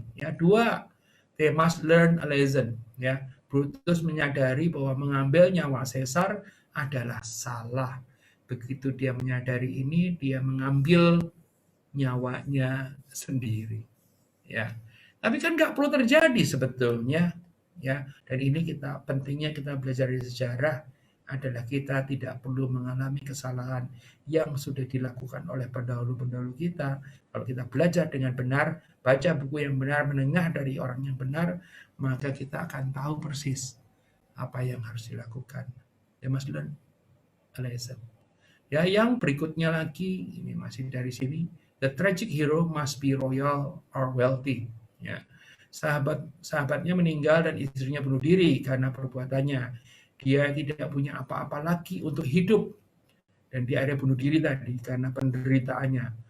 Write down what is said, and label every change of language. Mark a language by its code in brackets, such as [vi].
[en] Ya, they must learn a lesson. [id] Ya, Brutus menyadari bahwa mengambil nyawa Caesar adalah salah. Begitu dia menyadari ini, dia mengambil nyawanya sendiri. Ya, tapi kan nggak perlu terjadi sebetulnya. Ya, dan ini pentingnya kita belajar dari sejarah adalah kita tidak perlu mengalami kesalahan yang sudah dilakukan oleh pendahulu-pendahulu kita. Kalau kita belajar dengan benar, baca buku yang benar, mendengar dari orang yang benar, maka kita akan tahu persis apa yang harus dilakukan. [en] They must learn a lesson. [id] Ya, yang berikutnya lagi, ini masih dari sini, [en] the tragic hero must be royal or wealthy. [id] Ya, sahabatnya meninggal dan istrinya bunuh diri karena perbuatannya. Dia tidak punya apa-apa lagi untuk hidup. Dan dia akhirnya bunuh diri tadi karena penderitaannya.